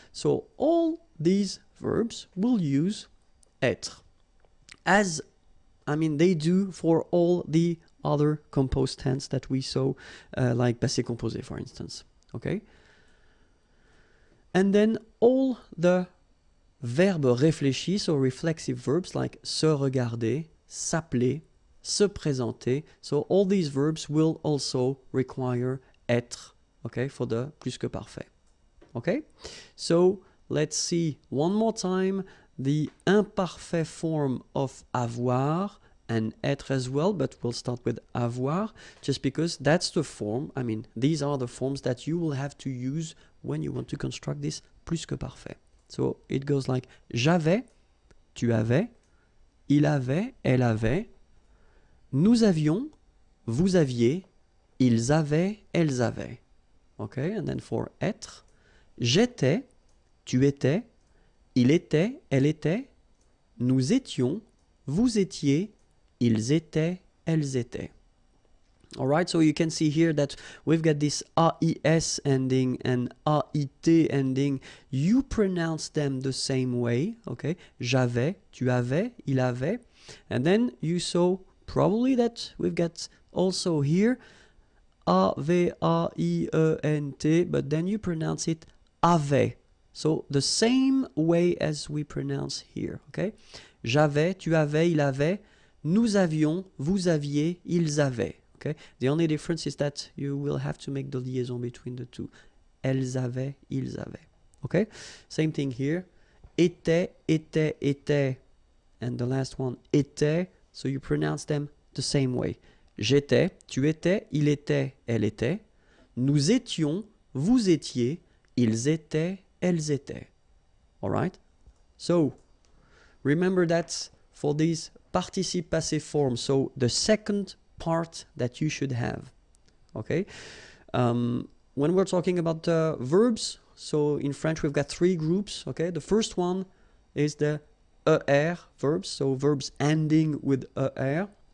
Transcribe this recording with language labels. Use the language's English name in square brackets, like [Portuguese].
[English] So all these verbs will use être, as they do for all the other composed tense that we saw, like passé composé, for instance. Okay? And then all the verbes réfléchis, so reflexive verbs like se regarder, s'appeler, se présenter. So all these verbs will also require être, okay, for the plus que parfait. Okay? So let's see one more time the imparfait form of avoir and être as well, but we'll start with avoir just because that's the form, these are the forms that you will have to use when you want to construct this plus que parfait. So it goes like [French] j'avais, tu avais, il avait, elle avait, nous avions, vous aviez, ils avaient, elles avaient. [English] Okay, and then for [French] être, j'étais, tu étais, il était, elle était, nous étions, vous étiez, ils étaient, elles étaient. [English] All right, so you can see here that we've got this AIS ending and AIT ending. You pronounce them the same way, okay? [French] J'avais, tu avais, il avait. [English] And then you saw probably that we've got also here A-V-A-I-E-N-T, but then you pronounce it avait. So the same way as we pronounce here, okay? [French] J'avais, tu avais, il avait. Nous avions, vous aviez, ils avaient. [English] Okay? The only difference is that you will have to make the liaison between the two. [French] Elles avaient, ils avaient. [English] Okay? Same thing here. Était, était, était. And the last one, était. So you pronounce them the same way. [French] J'étais, tu étais, il était, elle était. Nous étions, vous étiez, ils étaient, elles étaient. [English] Alright? So, remember that for these participe passé forms, so the second part that you should have. Okay? When we're talking about verbs, so in French we've got three groups. Okay? The first one is the ER verbs, so verbs ending with ER.